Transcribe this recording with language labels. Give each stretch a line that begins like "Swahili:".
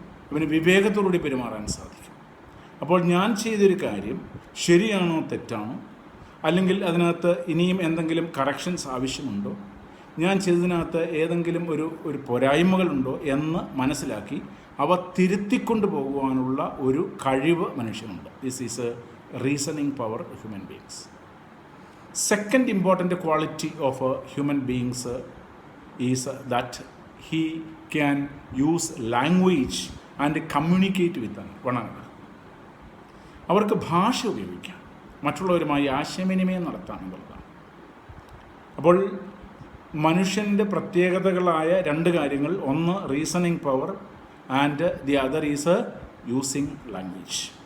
Malayalam: അവന് വിവേകത്തോടുകൂടി പെരുമാറാൻ സാധിക്കും. അപ്പോൾ ഞാൻ ചെയ്തൊരു കാര്യം ശരിയാണോ തെറ്റാണോ, അല്ലെങ്കിൽ അതിനകത്ത് ഇനിയും എന്തെങ്കിലും കറക്ഷൻസ് ആവശ്യമുണ്ടോ, ഞാൻ ചെയ്തതിനകത്ത് ഏതെങ്കിലും ഒരു പോരായ്മകളുണ്ടോ എന്ന് മനസ്സിലാക്കി അവ തിരുത്തിക്കൊണ്ട് പോകുവാനുള്ള ഒരു കഴിവ് മനുഷ്യനുണ്ട്.
English: This is a reasoning power of human beings. Second important quality of human beings is that he can use language and communicate with one another.
Malayalam: അവർക്ക് ഭാഷ ഉപയോഗിക്കാം, മറ്റുള്ളവരുമായി ആശയവിനിമയം നടത്താം എന്നുള്ളതാണ്. അപ്പോൾ മനുഷ്യൻ്റെ പ്രത്യേകതകളായ രണ്ട് കാര്യങ്ങൾ, ഒന്ന്
English: Reasoning power and the other is using language.